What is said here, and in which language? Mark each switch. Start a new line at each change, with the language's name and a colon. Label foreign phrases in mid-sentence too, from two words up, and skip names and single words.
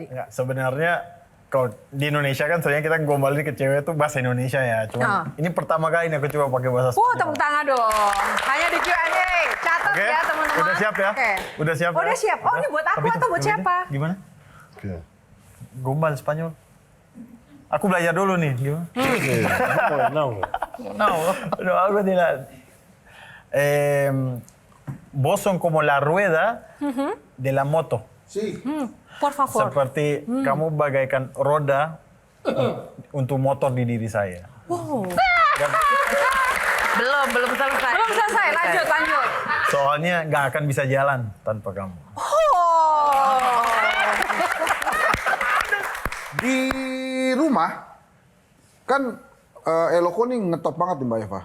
Indonesian: Enggak, sebenarnya kalau di Indonesia kan sebenarnya kita gombalin ke cewek itu bahasa Indonesia ya. Cuma ini pertama kali aku coba pakai bahasa Spanyol. Tepuk tangan dong. Hanya di Q&A. Catat ya teman-teman. Udah siap ya? Oke. Udah siap Udah ya? siap. Oh ini buat aku atau buat siapa? Gimana? Gombal Spanyol. Aku belajar dulu nih. Gimana?
Spanish: No, algo de la... vos son como la rueda de la moto. Sí. Por favor.
Indonesian: Seperti kamu bagaikan roda untuk motor di diri saya. Wow. Belum selesai. Belum selesai, lanjut. Soalnya nggak akan bisa jalan tanpa kamu. Oh. Di rumah, kan Eloko nih ngetop banget nih Mbak Eva.